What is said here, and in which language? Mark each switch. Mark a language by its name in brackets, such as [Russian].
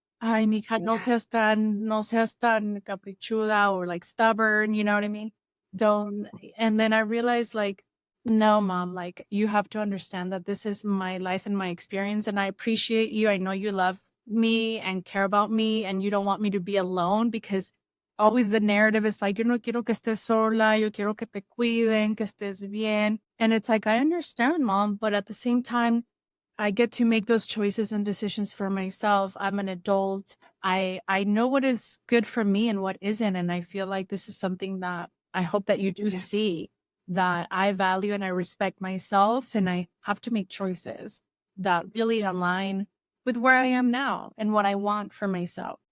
[Spanish] Ay, mija, no seas tan caprichuda [English] or like stubborn, you know what I mean? Don't. And then I realized, like, no, mom, like, you have to understand that this is my life and my experience, and I appreciate you. I know you love me and care about me, and you don't want me to be alone, because always the narrative is like, [Spanish] yo no quiero que estés sola, yo quiero que te cuiden, que estés bien. [English] And it's like, I understand, mom, but at the same time, I get to make those choices and decisions for myself. I'm an adult. I know what is good for me and what isn't. And I feel like this is something that I hope that you do Yeah. see, that I value and I respect myself, and I have to make choices that really align with where I am now and what I want for myself.